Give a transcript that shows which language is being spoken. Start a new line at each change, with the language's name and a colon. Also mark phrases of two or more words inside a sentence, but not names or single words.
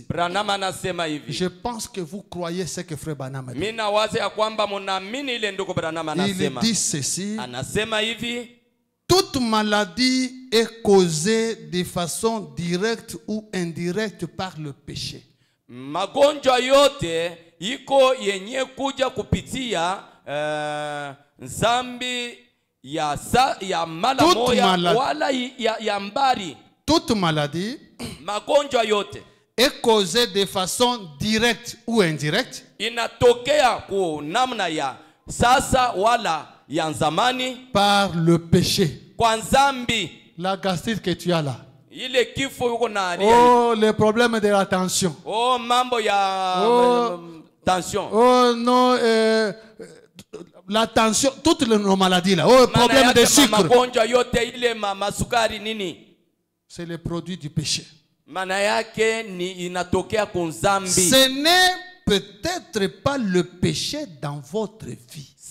French: Je pense que vous croyez ce que frère Branham dit. Il dit ceci. Toute maladie est causée de façon directe ou indirecte par le péché.
Swahili: Magonjwa yote iko yenye kuja kupitia zambi ya mala moya wala ya mbari.
French: Toute maladie
Swahili: magonjwa yote
French: est causée de façon directe ou indirecte
Swahili: inatokea ku namna ya sasa wala ya zamani
French: par le péché.
Swahili: Kwa zambi.
French: La gastrite que tu as là. Oh, les problèmes de la tension.
Swahili: Oh, mambo ya tension.
French: Oh non, la tension, toutes nos maladies là. Oh, problème de sucre. C'est le produit du péché. Ce n'est peut-être pas le péché dans votre vie.